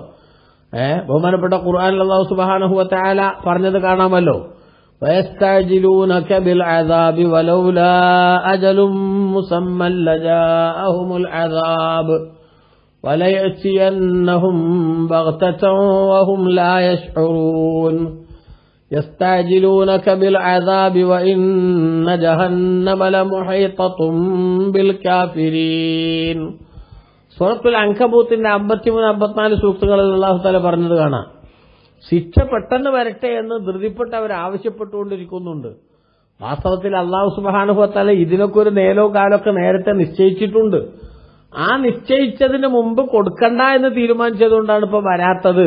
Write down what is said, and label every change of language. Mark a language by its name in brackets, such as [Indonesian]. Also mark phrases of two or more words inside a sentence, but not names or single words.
[Malayalam] ബഹുമാനപ്പെട്ട ഖുർആനിൽ [Arabic] الله سبحانه وتعالى [Malayalam] പറഞ്ഞത് കാണാമല്ലോ, [Arabic] ويستعجلونك بالعذاب ولولا أجل مسمى لجاءهم العذاب وليأتينهم بغتة وهم لا يشعرون يستعجلونك بالعذاب وإن جهنم لمحيطة بالكافرين. [Malayalam] സൂറത്തുൽ അൻകബൂത്തിന്റെ 53-54 സൂക്തങ്ങളിൽ [Arabic] الله تعالى [Malayalam] പറഞ്ഞത് കാണാം, ശിക്ഷ പെട്ടെന്ന് വരട്ടെ എന്ന് ധൃതിപ്പെട്ട് അവർ ആവശ്യപ്പെട്ടുകൊണ്ടിരിക്കുന്നുണ്ട്. വാസ്തവത്തിൽ [Arabic] الله سبحانه وتعالى [Malayalam] ഇതിനൊക്കെ ഒരു നേരോ കാലമൊക്കെ നേരത്തെ നിശ്ചയിച്ചിട്ടുണ്ട്. ആ നിശ്ചയിച്ചതിന് മുമ്പ് കൊടുക്കണ്ട എന്ന് തീരുമാനിച്ചതുകൊണ്ടാണ് ഇപ്പൊ വരാത്തത്.